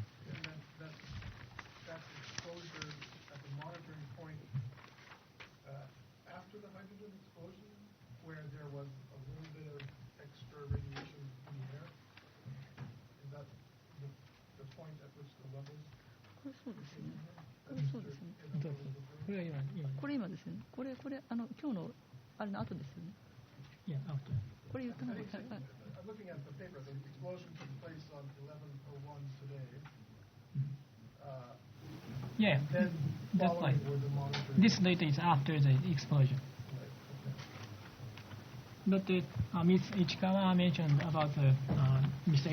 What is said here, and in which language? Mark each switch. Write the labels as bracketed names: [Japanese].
[English] And that's exposure at the monitoring point after the hydrogen explosion, where there was a little bit of extra radiation in the air. Is that the point at which the levels? [Japanese] これそうですよね。これそうですよね。これ今ですよね。これ今日のあれの後ですよね。 [English] Yeah, after. [Japanese] これ言ったのが。 [English] I'm looking at the paper. The explosion took place on 11:01 today. Yeah, Then that's right. following were the monitoring. This data is after the explosion. But Ms. Ichikawa mentioned about Mr.